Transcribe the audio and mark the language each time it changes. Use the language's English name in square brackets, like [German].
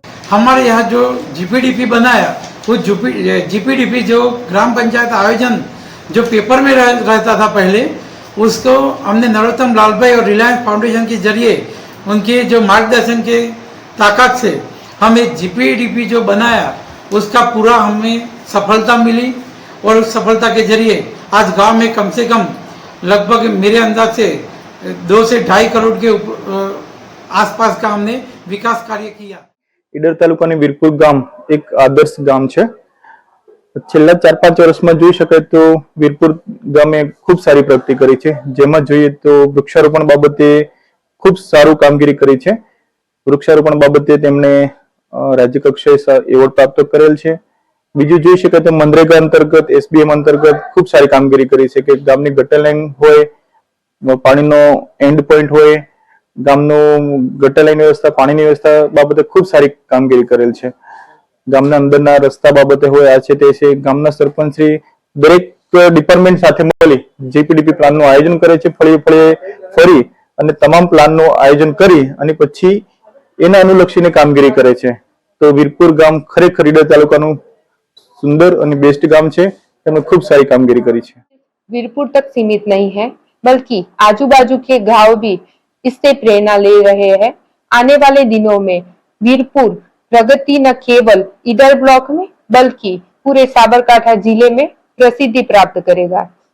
[Hindi] हमारे यहाँ जो जीपीडीपी बनाया वो जीपीडीपी जो ग्राम पंचायत आयोजन जो पेपर में रहता था पहले, उसको हमने नरोत्तम लालभाई और रिलायंस फाउंडेशन के जरिए उनके जो मार्गदर्शन के ताकत से हम एक जीपीडीपी जो बनाया उसका पूरा हमें सफलता मिली. और उस सफलता के जरिए आज गांव में कम से कम लगभग मेरे अंदाज से 2 से 2.5 करोड़ के आसपास का हमने विकास कार्य किया. [Gujarati] ઈડર તાલુકાની વીરપુર ગામ એક આદર્શ ગામ છે. છેલ્લા 4-5 વર્ષમાં જોઈ શકાય તો વીરપુર ગામે ખૂબ સારી પ્રગતિ કરી છે. જેમાં જોઈએ તો વૃક્ષારોપણ બાબતે ખૂબ સારું કામગીરી કરી છે. વૃક્ષારોપણ બાબતે તેમણે રાજ્ય કક્ષાએ એવોર્ડ પ્રાપ્ત કરેલ છે. બીજું જોઈ શકાય તો મનરેગા અંતર્ગત, SBM અંતર્ગત ખૂબ સારી કામગીરી કરી છે કે ગામની ગટર લાઈન હોય, પાણીનો એન્ડ પોઈન્ટ હોય, ગામનું ગટર લાઈન વ્યવસ્થા, પાણીની વ્યવસ્થા બાબતે ખૂબ સારી કામગીરી કરેલ છે. ગામના અંદરના રસ્તા બાબતે હોય, આ છે તે છે. ગામના સરપંચ શ્રી દરેક ડિપાર્ટમેન્ટ સાથે મળી જીપીડીપી પ્લાનનું આયોજન કરે છે. ફળીએ ફળીએ ફરી અને તમામ પ્લાનનું આયોજન કરી અને પછી એના અનુલક્ષીને કામગીરી કરે છે. તો વીરપુર ગામ ખરેખર ઈડર તાલુકાનું [Hindi] सुंदर और बेस्ट गांव है. खूब सारी कामगिरी करी है. वीरपुर तक सीमित नहीं है, बल्कि आजू बाजू के गांव भी इससे प्रेरणा ले रहे हैं. आने वाले दिनों में वीरपुर प्रगति न केवल ईडर ब्लॉक में बल्कि पूरे साबरकांठा जिले में प्रसिद्धि प्राप्त करेगा.